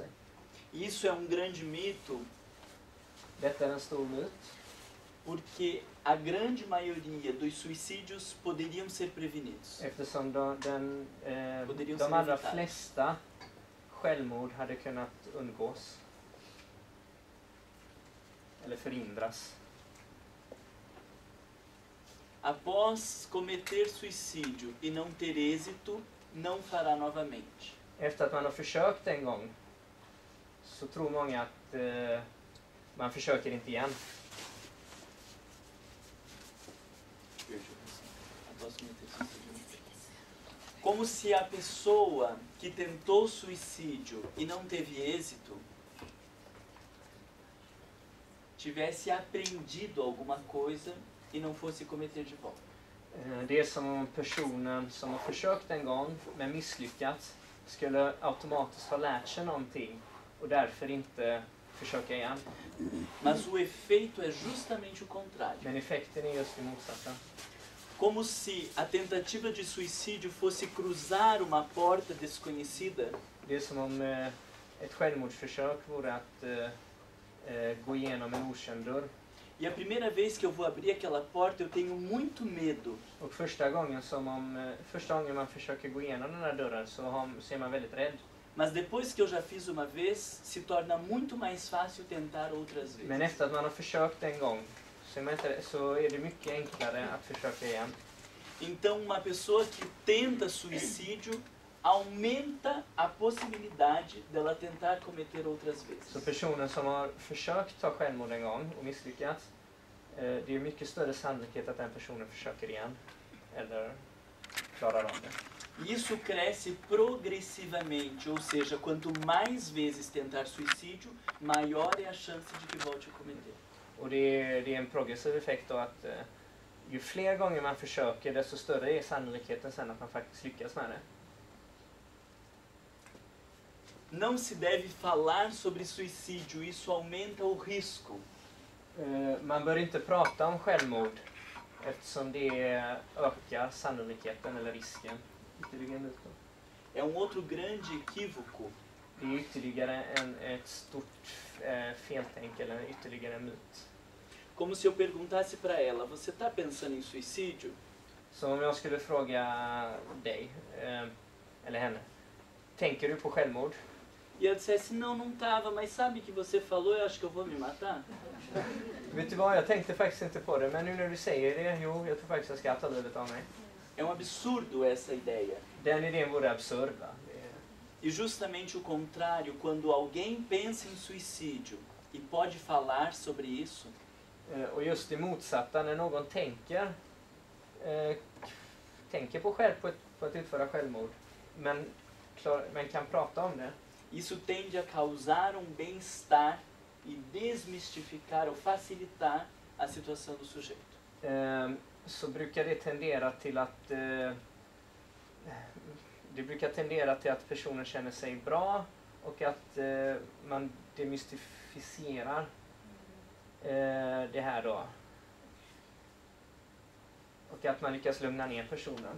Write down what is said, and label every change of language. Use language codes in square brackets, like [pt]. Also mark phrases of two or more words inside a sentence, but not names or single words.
[pt] Isso é um grande mito. [sv] Detta är en stor myt. [pt] Porque a grande maioria dos suicídios poderiam ser prevenidos. [sv] Eftersom de allra flesta självmord hade kunnat undgås. Eller förhindras. [pt] Após cometer suicídio e não ter êxito, não fará novamente. [sv] Efter att man har försökt en gång så tror många att man försöker inte igen. [pt] Como se a pessoa que tentou suicídio e não teve êxito tivesse aprendido alguma coisa e não fosse cometer de volta. [sv] Det är som om personen som har försökt en gång men misslyckats skulle automatiskt ha lärt sig någonting och därför inte försöka igen. [pt] Mas o efeito é justamente o contrário. [sv] Men effekten är just det motsatta. [pt] Como se a tentativa de suicídio fosse cruzar uma porta desconhecida. [sv] Det är som om ett självmordsförsök vore att gå igenom en okänd dörr. [pt] E a primeira vez que eu vou abrir aquela porta, eu tenho muito medo. [sv] Och första gången man försöker gå igenom den här dörren så är man väldigt rädd. [pt] Mas depois que eu já fiz uma vez, se torna muito mais fácil tentar outras vezes. [sv] Men efter att man har försökt en gång så är det mycket enklare att försöka igen. [pt] Então, uma pessoa que tenta suicídio aumenta a possibilidade dela tentar cometer outras vezes. [sv] Så personen som har försökt ta självmord en gång och misslyckats, det är mycket större sannolikhet att den personen försöker igen eller klarar av det. [pt] Isso cresce progressivamente, ou seja, quanto mais vezes tentar suicídio, maior é a chance de que volte a cometer. [sv] Och det är en progressiv effekt då att ju fler gånger man försöker, desto större är sannolikheten sen att man faktiskt lyckas med det. [pt] Não se deve falar sobre suicídio, isso aumenta o risco. [sv] Man bör inte prata om självmord eftersom det ökar sannolikheten eller risken. [pt] É outro grande equívoco. [sv] Det är ytterligare ett stort feltänk eller ytterligare en myt. [pt] Como se eu perguntasse para ela, você está pensando em suicídio? [sv] Så om jag skulle fråga dig, eller henne, tänker du på självmord? [pt] E ela dissesse, não estava, mas sabe que você falou, eu acho que eu vou me matar? [sv] Vet du vad, jag tänkte faktiskt inte på det, men nu när du säger det, jo, jag tror faktiskt jag ska ta livet av mig. [pt] É absurdo essa ideia. [sv] Den idén vore absurd, va? [pt] E justamente o contrário, quando alguém pensa em suicídio e pode falar sobre isso, [sv] Och just det motsatta, när någon tänker på att utföra självmord, men kan prata om det. [pt] Isso tende a causar bem-estar e desmistificar ou facilitar a situação do sujeito. [sv] Så brukar det tendera till att personen känner sig bra och att man demystificerar det här då. Och att man lyckas lugna ner personen.